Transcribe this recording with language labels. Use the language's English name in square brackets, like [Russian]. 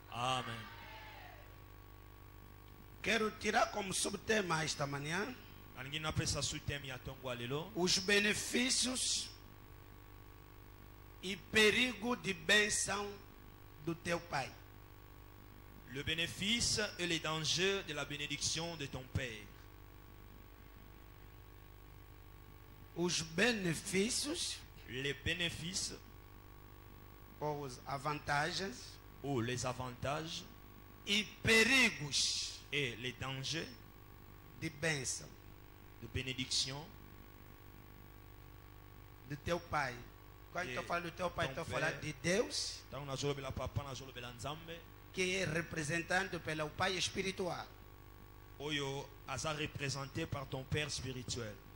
[Portuguese] Amen. Quero tirar como subtema esta manhã [Lingala] Alingi na pesa sous-thème ya tongo lelo. [Portuguese] os benefícios e perigo de bênção do teu pai. [French] Le bénéfice et les dangers de la bénédiction de ton Père. [Portuguese] Os benefícios [French] Les bénéfices [Portuguese] ou as vantagens [French] ou les avantages [Portuguese] e perigos [French] et les dangers [Portuguese] de bênção [French] de bénédiction [Portuguese] do teu pai. Quando E eu falo do teu pai, [French] ton [Portuguese] estou [French] père. [Portuguese] falando de Deus, [Lingala] Tango nazolobela papa nazolobela Nzambe [Portuguese] que é representado pelo pai espiritual. [Lingala] oyo aza [French] représenté par ton Père spirituel.